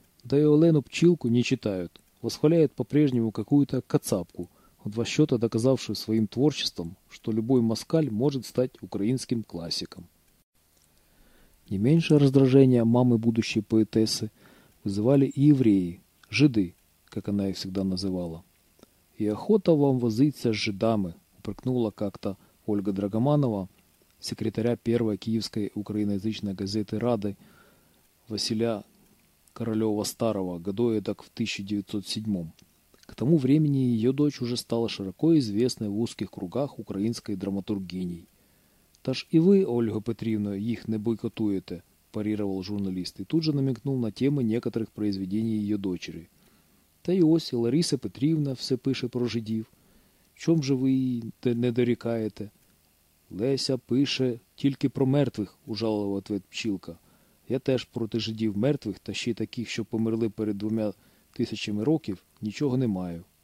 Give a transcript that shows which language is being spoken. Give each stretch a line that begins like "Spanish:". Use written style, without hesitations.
Ukrainian: Да і Олену Пчілку не читають, восхваляють по-прежньому
Russian: какую-то кацапку, в два счета
Ukrainian: доказавши своїм творчеством, що любой москаль може стати українським класиком. Не менше роздраження мами будущей поетеси визивали і євреї, жиди, як вона їх завжди називала. «І охота вам возиться з жидами»,
Russian: упрекнула как-то Ольга Драгоманова, секретаря первой киевской украиноязычной газеты «Рады» Василя Королева-Старого, году эдак в 1907. К тому времени ее дочь уже стала широко известной в узких кругах украинской драматургиней. «Та ж и вы, Ольга Петрівна, их
Ukrainian: не бойкотуете»,
Russian: – парировал журналист и тут же намекнул на темы некоторых произведений ее дочери.
Ukrainian: «Та и ось и Лариса Петрівна все пише про жидів. Чом же ви не дорікаєте?» «Леся пише тільки про мертвих», – ужалував відповідь Пчілка. «Я теж проти жидів мертвих та ще й таких, що померли перед 2000 років, нічого не маю».